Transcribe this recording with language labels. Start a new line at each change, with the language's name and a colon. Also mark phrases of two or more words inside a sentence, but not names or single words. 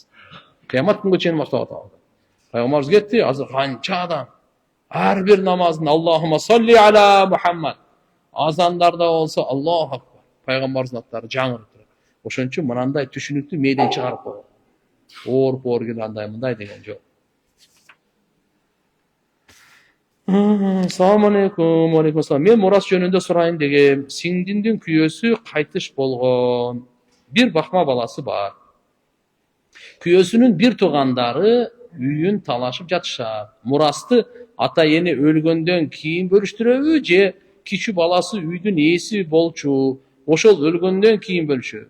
Kyrgyz: Кыямат күнгө чейин мактап атабыз. Пайгамбарыбыз кетти, азыр канча адам ар бир намазында
Arabic: اللهم صل على محمد.
Kyrgyz: Азандарда болсо
Arabic: الله أكبر.
Kyrgyz: Пайгамбарыбыздын аттары жаңырып турат. Ошон үчүн мынандай түшүнүктү мээден чыгарып койгон. Оор келе андай мындай деген жок.
Arabic: السلام عليكم. وعليكم السلام.
Kyrgyz: Мен мурас жөнүндө сурайын дегем. Сиңдимдин күйөөсү кайтыш болгон. Бир бакма баласы бар. Күйөөсүнүн бир туугандары үйүн талашып жатышат. Мурасты ата эне өлгөндөн кийин бөлүштүрөбү же кичүү баласы үйдүн ээси болчу, ошол өлгөндөн кийин бөлүшөбү?